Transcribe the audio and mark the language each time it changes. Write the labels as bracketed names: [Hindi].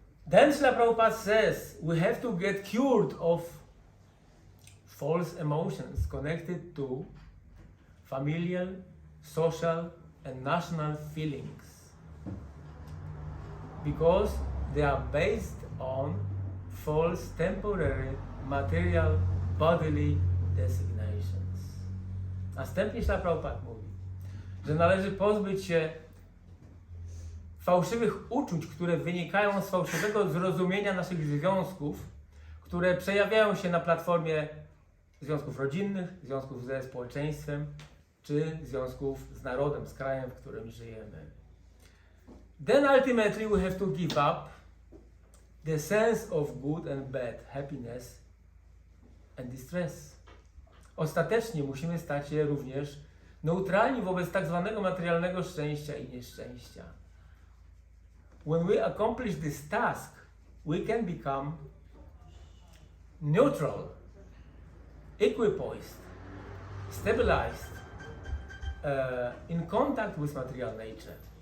[English] Then Srila Prabhupada says we have to get cured of false emotions connected to familial, social and national feelings, because they are based on false temporary material bodily designations. [Polish] Następnie Srila Prabhupada mówi, że należy pozbyć się fałszywych uczuć, które wynikają z fałszywego zrozumienia naszych związków, które przejawiają się na platformie związków rodzinnych, związków ze społeczeństwem, czy związków z narodem, z krajem, w którym żyjemy. [English] Then ultimately we have to give up the sense of good and bad, happiness and distress. [Polish] Ostatecznie musimy stać się również neutralni wobec tak zwanego materialnego szczęścia i nieszczęścia. [English] When we accomplish this task, we can become neutral, equipoised, stabilized, in contact with material nature.